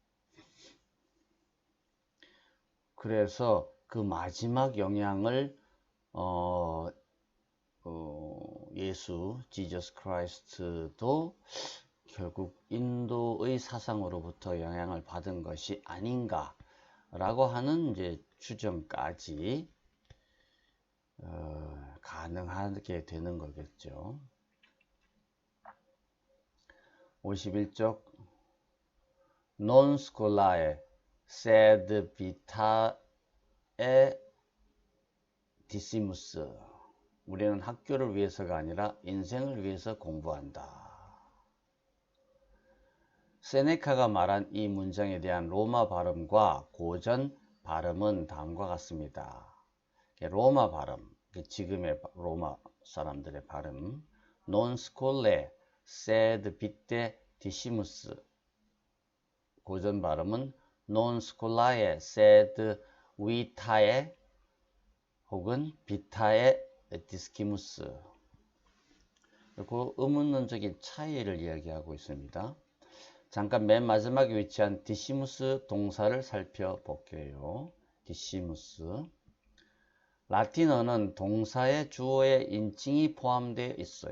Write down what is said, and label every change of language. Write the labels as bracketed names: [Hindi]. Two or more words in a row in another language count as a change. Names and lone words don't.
[Korean] 그래서 그 마지막 영향을 예수, 지저스 크라이스트도 결국 인도의 사상으로부터 영향을 받은 것이 아닌가라고 하는 이제 추정까지 가능하게 되는 거겠죠. [Latin] 51쪽 Non scolae sed vitae dissimus. [Korean] 우리는 학교를 위해서가 아니라 인생을 위해서 공부한다. 세네카가 말한 이 문장에 대한 로마 발음과 고전 발음은 다음과 같습니다. 로마 발음, 지금의 로마 사람들의 발음, [Latin] non scolae sed vitae dissimus. [Korean] 고전 발음은 [Latin] non scolae sed vitae 혹은 vitae discimus. [Korean] 그 의문론적인 차이를 이야기하고 있습니다. 잠깐 맨 마지막에 위치한 디시무스 동사를 살펴볼게요. 디시무스. 라틴어는 동사의 주어에 인칭이 포함되어 있어요.